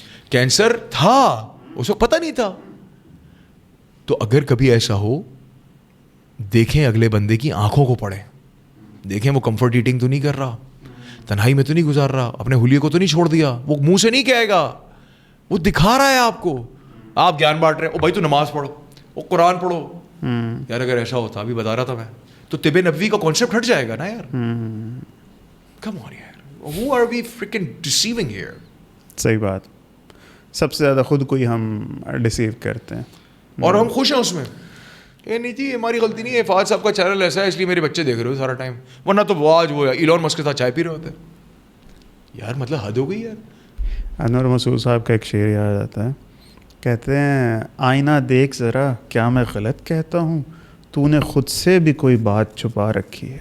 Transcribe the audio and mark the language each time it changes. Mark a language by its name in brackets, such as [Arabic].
[Urdu] Cancer تھا اس وقت پتہ نہیں تھا. تو اگر کبھی ایسا ہو, دیکھیں اگلے بندے کی آنکھوں کو پڑھیں, دیکھیں وہ کمفرٹ ایٹنگ تو نہیں کر رہا, تنہائی میں تو نہیں گزار رہا, اپنے حلیے کو تو نہیں چھوڑ دیا, وہ منہ سے نہیں کہے گا, وہ دکھا رہا ہے آپ کو. آپ گیان بانٹ رہے ہیں, او بھائی تو نماز پڑھو, وہ قرآن پڑھو. یار اگر ایسا ہوتا, ابھی بتا رہا تھا میں, تو طب نبوی کا کانسیپٹ ہٹ جائے گا نا یار. [English] Come on یار, who are we freaking deceiving here? [Urdu] صحیح بات. سب سے زیادہ خود کو ہی ہم ڈیسیو کرتے ہیں اور ہم خوش ہیں اس میں. یہ نہیں جی ہماری غلطی نہیں ہے, فہد صاحب کا چینل ایسا ہے اس لیے میرے بچے دیکھ رہے ہو سارا ٹائم, ورنہ تو وہ آج وہ ایلون مسک کے ساتھ چائے پی رہے ہوتے. یار مطلب حد ہو گئی یار. انور مسعود صاحب کا ایک شعر یاد آتا ہے, کہتے ہیں آئینہ دیکھ ذرا کیا میں غلط کہتا ہوں, تو نے خود سے بھی کوئی بات چھپا رکھی ہے.